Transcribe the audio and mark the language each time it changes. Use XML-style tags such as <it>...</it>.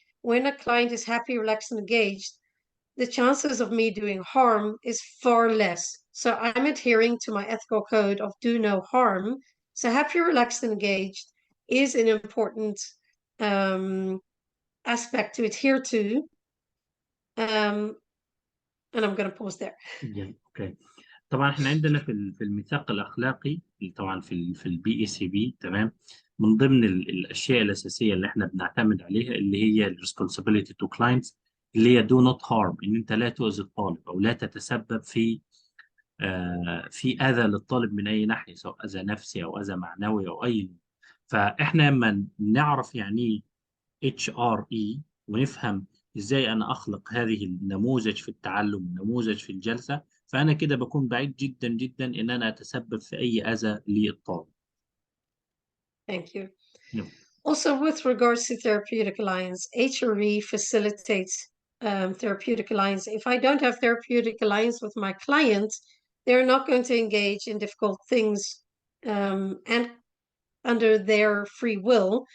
<en>When a client is happy, relaxed, and engaged, the chances of me doing harm is far less. So I'm adhering to my ethical code of do no harm. So happy, relaxed, and engaged is an important aspect to adhere to. And I'm going to pause there. Okay.</en> <ar>طبعا احنا عندنا في الميثاق الاخلاقي، طبعا في البي اي سي بي. تمام. من ضمن الاشياء الاساسيه اللي احنا بنعتمد عليها اللي هي الريسبونسابيلتي تو كلاينتس، اللي هي دو نوت هارم، ان انت لا تؤذي الطالب او لا تتسبب في اذى للطالب من اي ناحيه، سواء اذى نفسي او اذى معنوي او اي نوع. فاحنا لما نعرف يعني ايه اتش ار اي، ونفهم ازاي انا اخلق هذه النموذج في التعلم، نموذج في الجلسه، فانا كده بكون بعيد جدا جدا ان انا اتسبب في اي اذى للطالب.</ar> <en>Thank you.</en> <ar>نعم.</ar> <en>Also, with regards to therapeutic alliance, HRE facilitates therapeutic alliance. If I don't have therapeutic alliance with my client, they're not going to engage in difficult things and under their free will.</en>